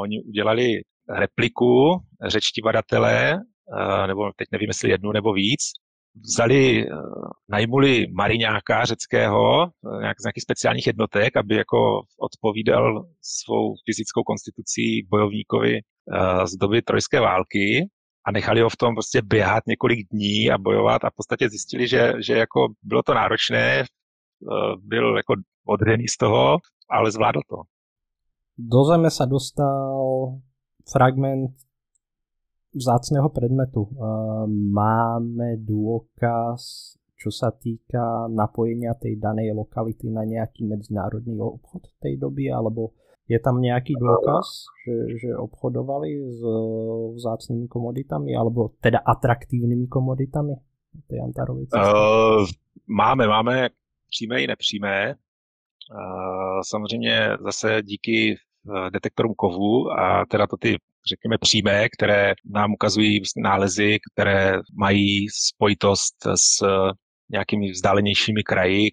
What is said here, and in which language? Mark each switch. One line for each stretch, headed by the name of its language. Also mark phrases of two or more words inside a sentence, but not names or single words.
Czech: Oni udělali repliku, řečtí badatelé, nebo teď nevím, jestli jednu nebo víc, najmuli mariňáka řeckého, z nějakých speciálních jednotek, aby jako odpovídal svou fyzickou konstitucí bojovníkovi z doby trojské války a nechali ho v tom prostě běhat několik dní a bojovat a v podstatě zjistili, že jako bylo to náročné, byl jako odřený z toho, ale zvládl to.
Slovak: Do zeme sa dostal fragment vzácného predmetu. Máme dôkaz, čo sa týka napojenia tej danej lokality na nejaký medzinárodný obchod tej doby, alebo je tam nejaký dôkaz, že obchodovali s vzácnými komoditami, alebo teda atraktívnymi komoditami tej Antarovej cesty?
Czech: Máme přímé i nepřímé. Samozřejmě zase díky detektorům kovů a teda to ty, řekněme, přímé, které nám ukazují nálezy, které mají spojitost s nějakými vzdálenějšími kraji.